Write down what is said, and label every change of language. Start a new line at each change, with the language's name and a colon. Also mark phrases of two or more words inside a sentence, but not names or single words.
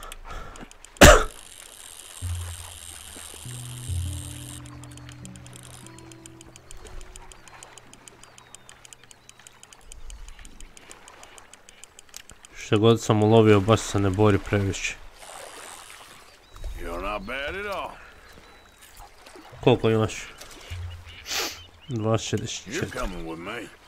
Croatian: Što god sam ulovio, baš se ne bori previše.
English: You're not bad at all.
Croatian: Koliko imaš? 2,64.
English: You're coming with me.